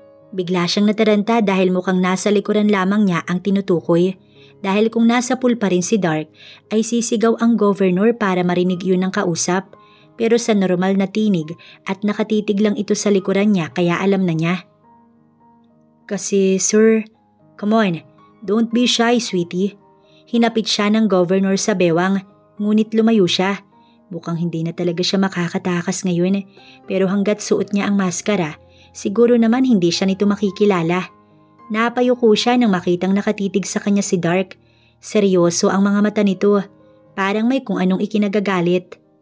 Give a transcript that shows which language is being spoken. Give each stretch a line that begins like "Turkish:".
Filipino: Bigla siyang nataranta dahil mukhang nasa likuran lamang niya ang tinutukoy. Dahil kung nasa pool pa rin si Dark, ay sisigaw ang governor para marinig yun ng kausap. Pero sa normal na tinig at nakatitig lang ito sa likuran niya kaya alam na niya. Kasi sir,
English: come on, don't be shy sweetie.
Filipino: Hinapit siya ng governor sa bewang, ngunit lumayo siya. Mukhang hindi na talaga siya makakatakas ngayon, pero hanggat suot niya ang maskara, siguro naman hindi siya nito makikilala. Napayuko siya nang makitang nakatitig sa kanya si Dark. Seryoso ang mga mata nito, parang may kung anong ikinagagalit.